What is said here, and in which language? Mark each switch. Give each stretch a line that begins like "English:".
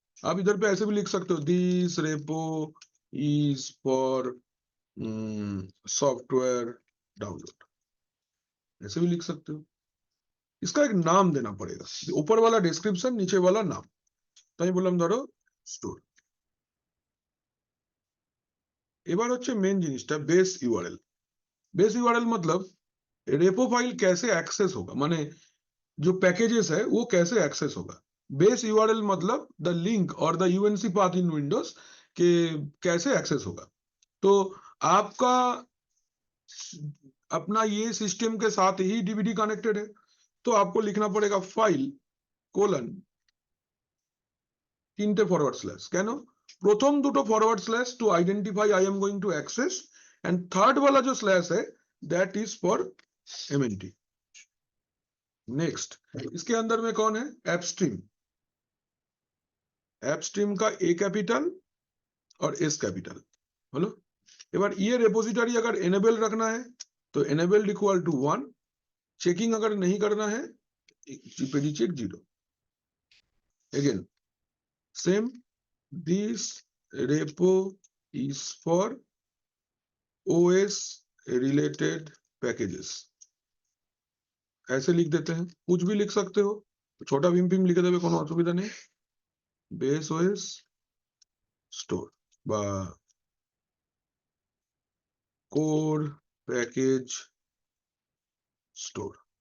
Hindi: आप इधर पे ऐसे भी लिख सकते हो,
English: this repo is for software download,
Hindi: ऐसे भी लिख सकते हो. इसका एक नाम देना पड़ेगा, ऊपर वाला डिस्क्रिप्शन, नीचे वाला नाम.
Bangla: তাই বললাম ধরো স্টোর. এবার হচ্ছে মেন জিনিসটা, বেস ইউআরএল.
Hindi: बेस यूआरएल मतलब रेपो फाइल कैसे एक्सेस होगा, माने जो पैकेजेस है वो कैसे एक्सेस होगा. बेस यूआरएल मतलब द लिंक और the UNC path in Windows के कैसे एक्सेस होगा. तो आपका अपना ये सिस्टम के साथ ही डीवीडी कनेक्टेड है, तो आपको लिखना पड़ेगा फाइल कोलन
Bangla: 3টে ফরওয়ার্ড স্ল্যাশ. কেন? প্রথম দুটো
English: Forward slash to identify I am going to access, and third वाला जो slash है that is for MNT.
Hindi: Next, इसके अंदर में कौन है? एपस्ट्रीम. एपस्ट्रीम का ए कैपिटल और एस कैपिटल. बोलो. এবার ये रेपोजिटरी अगर एनेबल रखना है तो एनेबल्ड इक्वल टू 1, चेकिंग अगर नहीं करना है GPG check 0.
English: Again same, this repo is for OS related packages.
Hindi: ऐसे लिख देते हैं, कुछ भी लिख सकते हो, छोटा भीम भीम लिखे देवे,
Bangla: কোনো অসুবিধা নেই.
Hindi: बेस OS स्टोर বা কোর पैकेज स्टोर.